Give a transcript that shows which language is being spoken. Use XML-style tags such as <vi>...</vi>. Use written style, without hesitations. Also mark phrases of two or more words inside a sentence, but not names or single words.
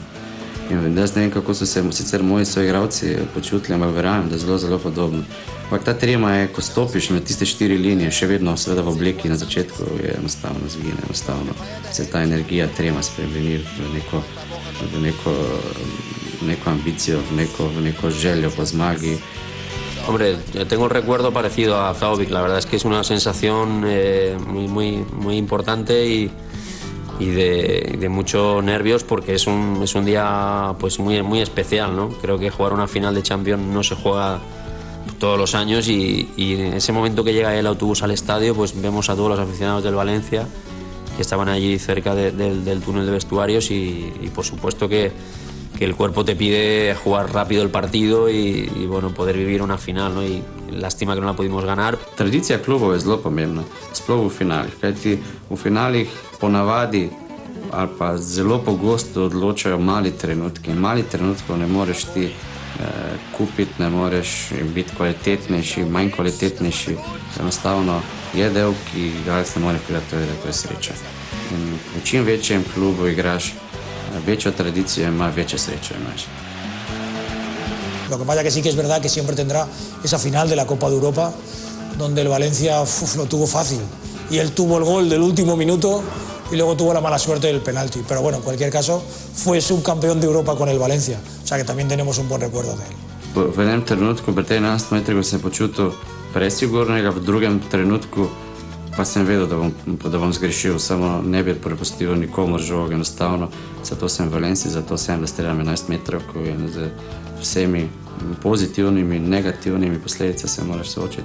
<sl>In jaz ne vem, kako so se sicer moji soigralci počutili, ampak verjamem, da je zelo podobno. Ampak ta trema je, ko stopiš med tiste 4 linije, še vedno seveda v obleki na začetku, je enostavno zgine, enostavno se ta energija trema spremeni v neko ambicijo, v neko željo po zmagi.</sl> <es>Hombre, tengo un recuerdo parecido a Thauvik, la verdad es que es una sensación muy importante y de muchos nervios porque es un día pues muy especial, ¿no? Creo que jugar una final de Champions no se juega todos los años y en ese momento que llega el autobús al estadio pues vemos a todos los aficionados del Valencia que estaban allí cerca del túnel de vestuarios y por supuesto que el cuerpo te pide jugar rápido el partido y bueno, poder vivir una final, ¿no? Y lástima que no la pudimos ganar.</es> <sl>Tradicija klubov je zelo pomembna, sploh v finalih, kajti v finalih ponavadi ali pa zelo pogosto odločajo mali trenutki. Mali trenutkov ne moreš ti kupiti, ne moreš biti kvalitetnejši, manj kvalitetnejši. Enostavno je del, ki igralec ne more priti, to je sreča. In v čim večjem klubu igraš, večjo tradicijo ima, večjo srečo imaš.</sl> <es>Lo que pasa que sí que es verdad que siempre tendrá esa final de la Copa de Europa donde el Valencia lo tuvo fácil y él tuvo el gol del último minuto y luego tuvo la mala suerte del penalti. Pero bueno, en cualquier caso fue subcampeón de Europa con el Valencia, o sea que también tenemos un buen recuerdo de él.</es> <sl>V enem trenutku pri tej 11 metrih sem počutil presigurnega, v drugem trenutku Pa sem vedel, da bom zgrešil, samo ne bi prepustil nikomor žogo, enostavno. Zato sem v Valenciji, zato sem, da streljam 11 metrovko in z vsemi pozitivnimi, negativnimi posledicami se moraš soočiti.</sl>